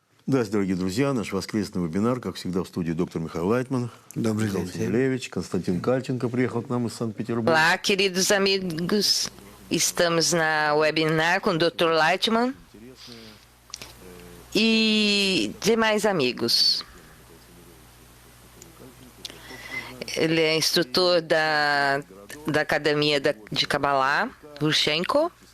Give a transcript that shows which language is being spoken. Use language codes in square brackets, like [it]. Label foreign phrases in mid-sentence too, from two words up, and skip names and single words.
[ru] Здравствуйте, дорогие друзья. Наш воскресный вебинар, как всегда, в студии доктор Михаил Лайтман. Добрый Михаил день. Сергеевич, Константин Кальченко приехал к нам из Санкт-Петербурга. [pt] Olá, queridos amigos. Estamos na webinar com o Dr. Leitman e demais amigos. Ele é instrutor da Academia de Kabbalah, Rushenko.